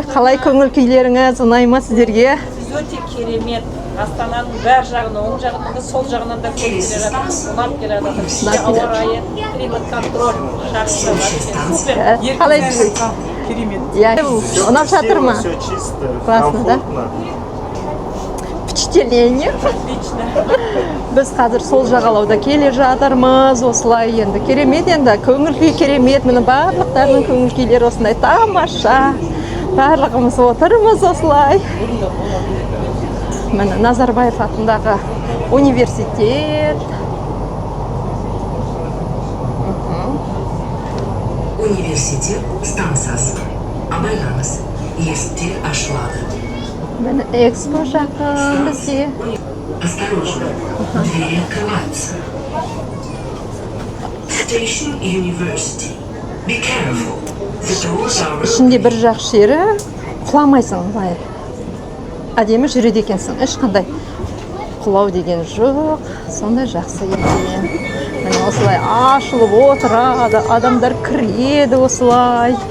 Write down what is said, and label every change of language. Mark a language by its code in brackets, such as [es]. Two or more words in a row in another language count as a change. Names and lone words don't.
[kk] Қалай көңіл күйлеріңіз? Ұнай ма сіздерге? Сіз өте керемет. Астананың бәр жағынан, оң жағынан да, сол жағынан да көріп келе жатырмыз. Ұнап келе жатырмыз. Ауа райы, климат контроль, шарты бар. Супер. Қалайсыз? Керемет. Иә. Ұнап жатыр ма? [ru] Все чисто, Классно, да? комфортно. Впечатление. Отлично. [kk] Біз қазір сол жағалауда келе жатырмыз. Осылай енді керемет енді. Көңіл күй керемет. Міне барлықтарының көңіл күйлері осындай тамаша. Барлығымыз отырмыз осылай. Міне Назарбаев атындағы университет. Университет станциясы. Абайлаңыз, есіктер ашылады. Міне экспо жақын бізде. [ru] Осторожно, двери открываются. [en] Station University. Be careful, the doors are open. [kk] Ішінде бір жақ жері құламайсың, былай. Әдемі жүреді екенсің. Ешқандай құлау деген жоқ. Сондай жақсы екен. Міне осылай ашылып отырады, адамдар кіреді осылай.